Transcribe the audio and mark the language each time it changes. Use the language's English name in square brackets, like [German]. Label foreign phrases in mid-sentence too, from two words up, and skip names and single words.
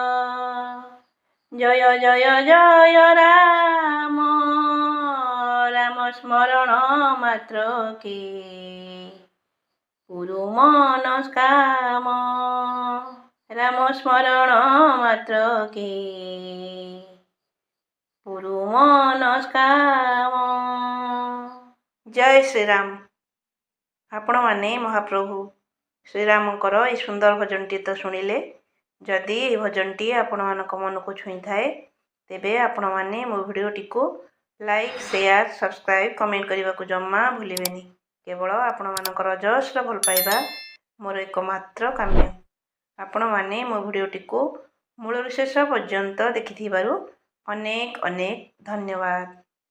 [Hindi] जय जय जय राम राम स्मरण मात्र के पुरु मनस्काम राम स्मरण मात्र के पुरु मनस्काम। जय श्री राम। [Odia] ଆପଣ ମାନେ ମହାପ୍ରଭୁ ଶ୍ରୀରାମଙ୍କର ଏ ସୁନ୍ଦର ଭଜନଟି ତ ଶୁଣିଲେ। ଯଦି ଏ ଭଜନଟି आपणମାନଙ୍କ मनକୁ ଛୁଇଁଥାଏ ତେବେ ଆପଣମାନେ ମୋ ଭିଡ଼ିଓଟିକୁ [English] like share subscribe comment [Odia] କରିବାକୁ ଜମା ଭୁଲିବେନି। କେବଳ ଆପଣମାନଙ୍କର ଅଜସ୍ର ଭଲ ପାଇବା ମୋର ଏକମାତ୍ର କାମ୍ୟ। ଆପଣମାନେ ମୋ ଭିଡ଼ିଓଟିକୁ ମୂଳରୁ ଶେଷ ପର୍ଯ୍ୟନ୍ତ ଦେଖିଥିବାରୁ ଅନେକ ଅନେକ ଧନ୍ୟବାଦ।